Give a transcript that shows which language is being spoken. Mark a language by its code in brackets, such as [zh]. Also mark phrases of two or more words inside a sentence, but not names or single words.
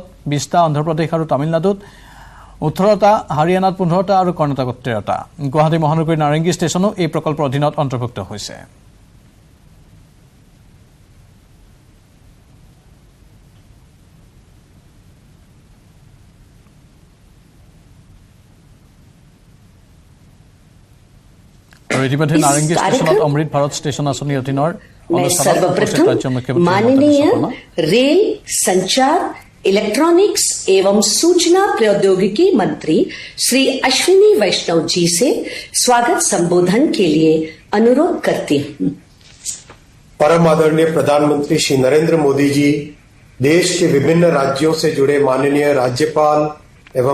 [as] 20টা অন্ধ্ৰপ্ৰদেশ আৰু তামিলনাডুত 18টা হাৰিয়ানাত 15টা আৰু কৰ্ণাটকত 13টা গুৱাহাটী মহানগৰীৰ নাৰেংগী ষ্টেচনো এই প্ৰকল্পৰ অধীনত অন্তৰ্ভুক্ত হৈছে আৰু ইতিমধ্যে নাৰেংগী ষ্টেচনত অমৃত ভাৰত ষ্টেচন আঁচনিৰ অধীনৰ [hi] माननीय रेल संचार इलेक्ट्रॉनिक्स एवं सूचना प्रौद्योगिकी मंत्री श्री अश्विनी वैष्णव जी से स्वागत संबोधन के लिए अनुरोध करती हूँ। परम आदरणीय प्रधानमंत्री श्री नरेंद्र मोदी जी देश के विभिन्न राज्यों से जुड़े माननीय राज्यपाल एवं